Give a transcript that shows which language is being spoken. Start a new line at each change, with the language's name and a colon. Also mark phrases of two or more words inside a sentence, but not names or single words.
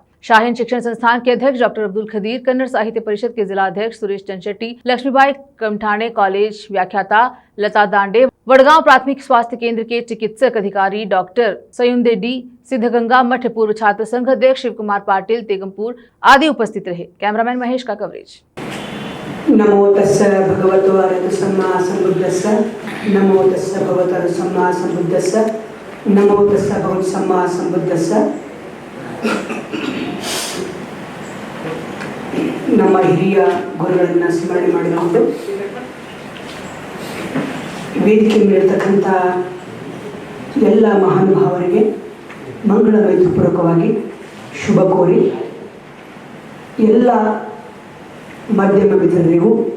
Hindi: शाहीन शिक्षण संस्थान के अध्यक्ष डॉक्टर अब्दुल खदीर, कन्नड़ साहित्य परिषद के जिला अध्यक्ष सुरेश चंचेट्टी, लक्ष्मीबाई कमठाणे कॉलेज व्याख्याता लता दांडे, वडगांव प्राथमिक स्वास्थ्य केंद्र के चिकित्सक अधिकारी डॉक्टर सयुंदे डी, सिद्धगंगा मठ पूर्व छात्र संघ अध्यक्ष शिव कुमार पाटिल तेगमपुर आदि उपस्थित रहे। कैमरामैन महेश का कवरेज।
Pali: नमो तस्स भगवतो अरहतो सम्मा सम्बुद्धस्स, नमो तस्स भगवतो अरहतो सम्मा सम्बुद्धस्स, नमो तस्स भगवतो सम्मा सम्बुद्धस्स।
Kannada: ನಮ್ಮ ಹಿರಿಯ ಗುರುಗಳನ್ನ ಸ್ಮರಣೆ ಮಾಡಿಕೊಂಡು ವೇದಿಕೆ ಮೇಲಿರ್ತಕ್ಕಂಥ ಎಲ್ಲ ಮಹಾನುಭಾವರಿಗೆ ಮಂಗಳಮೈತ್ರಿಪೂರ್ವಕವಾಗಿ ಶುಭ ಕೋರಿ ಎಲ್ಲ ಮಾಧ್ಯಮ ಮಿತ್ರರಿಗೂ